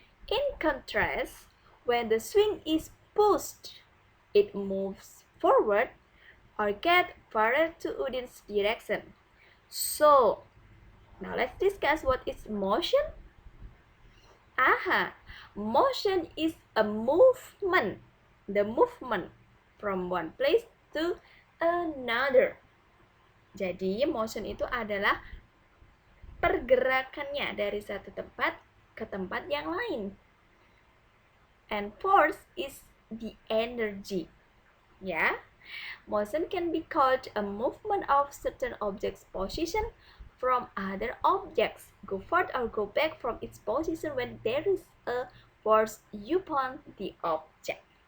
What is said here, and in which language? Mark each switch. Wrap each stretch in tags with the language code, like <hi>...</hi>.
<en>In contrast, when the swing is pushed, it moves forward or get farther to Odin's direction. So, now let's discuss what is motion. Aha, motion is a movement. The movement from one place to another.</en> <id>Jadi, motion itu adalah pergerakannya dari satu tempat ke tempat yang lain.</id> <en>And force is the energy. Yeah, motion can be called a movement of certain object's position from other objects, go forward or go back from its position when there is a force upon the object.</en>